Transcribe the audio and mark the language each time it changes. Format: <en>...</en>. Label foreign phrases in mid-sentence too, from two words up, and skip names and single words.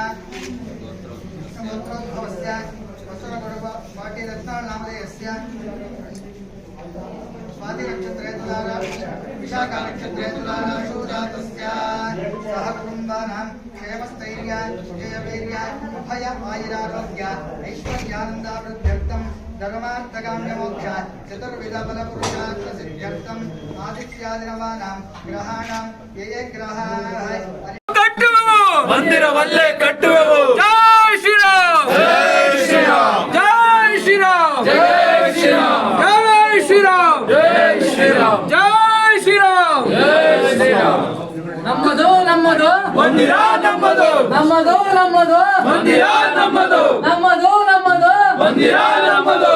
<sa>वसुरगुरुव पाटिरत्नाळ್ नामधेयस्य स्वाति नक्षत्रे तुलारा विशाखा नक्षत्रे तुलाराशो जातस्य सह कुटुम्बानां क्षेमस्थैर्य जयवीर्य अभय आयुरारोग्य ऐश्वर्यानन्दावृद्ध्यर्थं धर्मार्थकाम्यमोक्ष चतुर्विध फलपुरुषार्थ सिद्ध्यर्थं आदित्यादिनवानां ग्रहाणां ये ग्रहाः</sa> <kn>ಕಟ್ಟುವೆವು ಮಂದಿರವಲ್ಲೇ ಕಟ್ಟುವೆವು.</kn> <hi>जय श्रीराम जय श्रीराम जय श्रीराम जय श्रीराम जय श्रीराम जय श्रीराम जय श्रीराम जय श्रीराम.</hi> <kn>ನಮ್ಮದು ನಮ್ಮದು ಮಂದಿರ ನಮ್ಮದು ನಮ್ಮದು ನಮ್ಮದು ಮಂದಿರ ನಮ್ಮದು ನಮ್ಮದು ನಮ್ಮದು ಮಂದಿರ ನಮ್ಮದು.</kn>